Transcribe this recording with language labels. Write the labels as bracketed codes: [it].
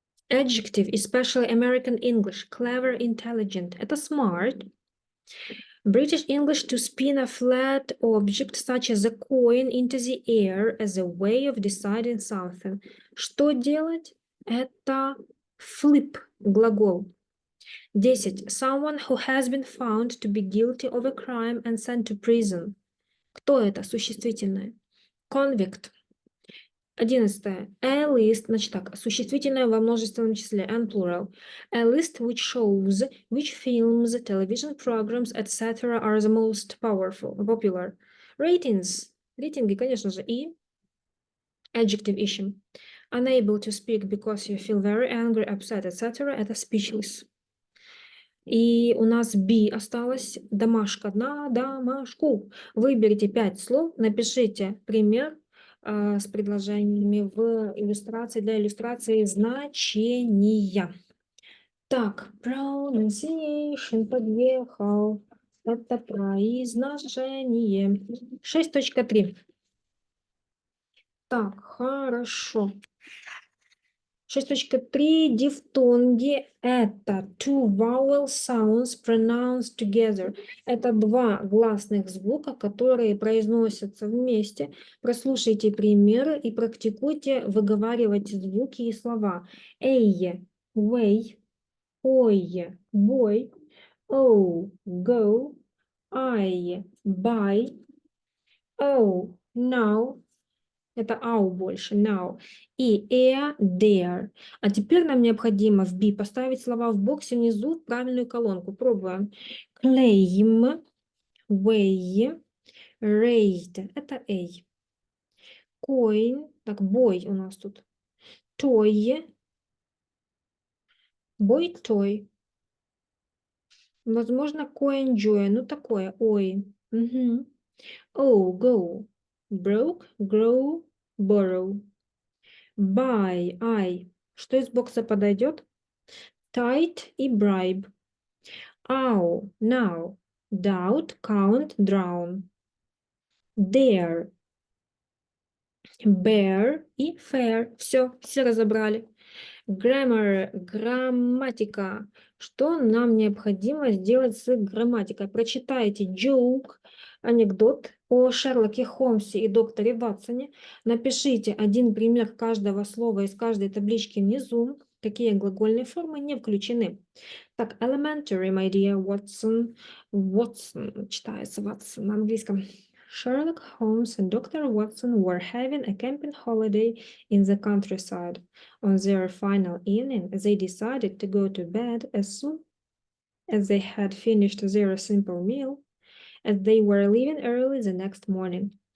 [en] Adjective, especially American English. Clever, intelligent. [ru] Это [en] smart. British English to spin a flat object such as a coin into the air as a way of deciding something. [ru] Что делать? Это flip, глагол. 10. [en] Someone who has been found to be guilty of a crime and sent to prison. [ru] Кто это? Существительное. Convict. 11. [en] A list, [ru] значит так, существительное во множественном числе, [en] and plural. A list which shows which films, television programs, etc. are the most popular. Ratings. [ru] Рейтинги, конечно же, и adjective ищем. [en] Unable to speak because you feel very angry, upset, etc. [ru] Это [en] speechless. [ru] И у нас B осталось. Домашка на домашку. Выберите 5 слов, напишите пример с предложениями в иллюстрации для иллюстрации значения. Так, pronunciation подъехал. Это произношение. 6.3. Так, хорошо. 6.3. Дифтонги – это [en] two vowel sounds pronounced together. [ru] Это два гласных звука, которые произносятся вместе. Прослушайте примеры и практикуйте выговаривать звуки и слова. [en] Эй, way, ой, boy, oh, go, I, buy, oh, now. [ru] Это ау больше, now. И there. А теперь нам необходимо в B поставить слова в боксе внизу в правильную колонку. Пробуем. [en] Claim, way, raised. Это A. Coin. [ru] Так, boy у нас тут. [en] Toy. Boy, toy. [ru] Возможно, [en] coin, joy. [ru] Ну, такое. Ой. Угу. [en] Oh, go. Broke, grow, borrow. Buy, I. [ru] Что из бокса подойдет? Tight и bribe. [en] Ow, now. Doubt, count, drown. Dare. [ru] Bear и fair. Все разобрали. Grammar, грамматика. Что нам необходимо сделать с грамматикой? Прочитайте joke, анекдот о Шерлоке Холмсе и докторе Ватсоне. Напишите один пример каждого слова из каждой таблички внизу. Какие глагольные формы не включены. Так, [en] elementary, my dear Watson. [ru] Watson читается Watson на английском. [en] Sherlock Holmes and Dr. Watson were having a camping holiday in the countryside. On their final evening, they decided to go to bed as soon as they had finished their simple meal, as they were leaving early the next morning.